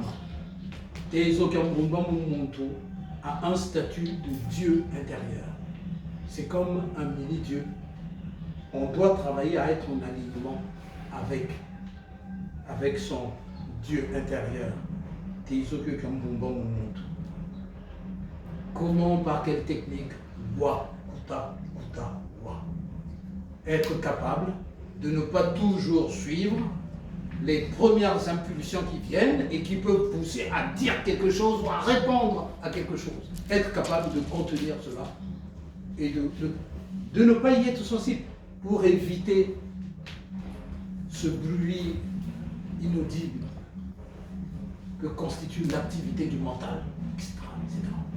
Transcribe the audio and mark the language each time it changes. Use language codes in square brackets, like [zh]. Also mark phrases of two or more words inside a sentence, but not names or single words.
[fr] Et Zokambumbam Monto a un statut de Dieu intérieur. C'est comme un mini-Dieu. On doit travailler à être en alignement avec son Dieu intérieur. Comment, par quelle technique? Wa, kuta, kuta, wa. Être capable de ne pas toujours suivre les premières impulsions qui viennent et qui peuvent pousser à dire quelque chose ou à répondre à quelque chose. Être capable de contenir cela et de ne pas y être sensible pour éviter ce bruit inaudible que constitue l'activité du mental, etc., etc.